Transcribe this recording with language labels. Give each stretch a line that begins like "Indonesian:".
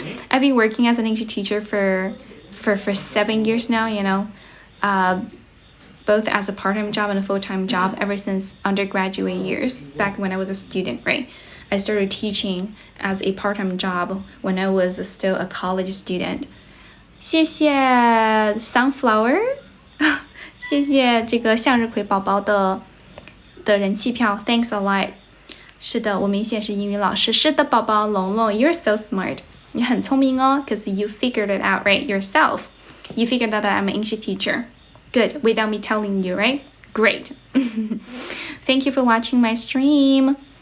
English: I've been working as an English teacher for 7 years now, both as a part-time job and a full-time job ever since undergraduate years, back when I was a student, right? I started teaching as a part-time job when I was still a college student.
Chinese: 谢谢 Sunflower 谢谢这个向日葵宝宝的人气票
English: Thanks a lot.
Chinese: 是的，我明显是英语老师。
English: 是的，宝宝龙龙 You're so smart.
Chinese: 你很聪明哦
English: because you figured it out, right, yourself. You figured out that I'm an English teacher. Good, without me telling you, right? Great. Thank you for watching my stream.